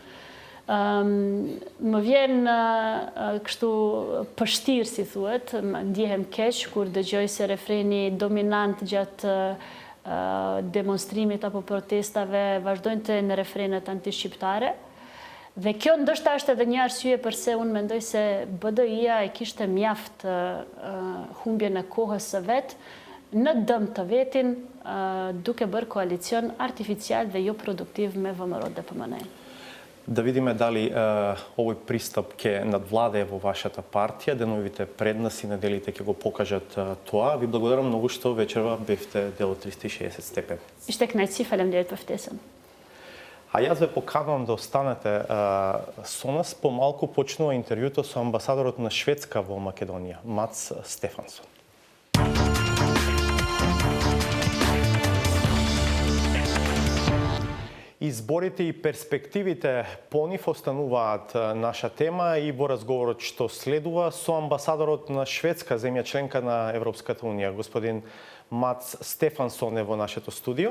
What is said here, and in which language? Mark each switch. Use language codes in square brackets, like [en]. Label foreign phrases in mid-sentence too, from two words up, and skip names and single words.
[sq] Më vjen kështu pështirë, si thuhet, ndjehem keq kur dëgjoj se refreni dominant gjatë demonstrimit apo protestave vazhdojnë të në refrenet anti-shqiptare. Dhe kjo ndoshta është edhe një arsye përse unë mendoj se BDI-ja e kishte mjaft humbjen e kohës së vet në dëm të vetin, duke bërë koalicion artificial dhe jo produktiv me ВМРО ДПМН. [mk] Да видиме дали овој пристап ќе надвладее во вашата партија, деновите пред нас и неделите ќе го покажат тоа. Ви благодарам многу што вечерва бевте дел од 360 степени. [sq] Ishte kënaqësi, faleminderit për ftesën. [mk] А јас ве поканувам да останете со нас. Помалку почнува интервјуто со амбасадорот на Шведска во Македонија, Мац Стефансон. Изборите и перспективите по нив остануваат наша тема и во разговорот што следува со амбасадорот на Шведска, земја членка на Европската унија, господин Мац Стефансон е во нашето студио.